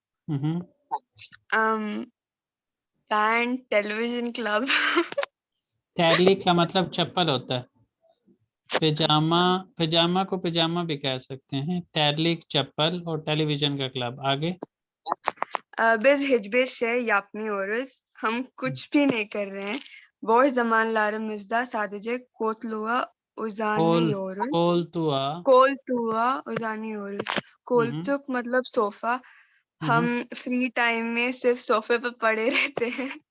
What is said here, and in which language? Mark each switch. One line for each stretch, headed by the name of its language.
Hindi: हम्म। Band, television club. Phthalic का मतलब चप्पल होता है। पिजामा, अच्छा। पिजामा को पिजामा भी कह सकते हैं। थैलिक चप्पल और टेलीविजन का क्लब। आगे।
Turkish: Biz hiçbir şey yapmıyoruz.
Hindi: हम कुछ भी नहीं कर रहे हैं.
Turkish: Boş zamanlarımızda sadece koltuğa कोल uzanıyoruz. कोलतुआ। Koltuğa uzanıyoruz.
Hindi: Koltuk मतलब सोफा. हम फ्री टाइम में सिर्फ सोफे पे पड़े रहते हैं.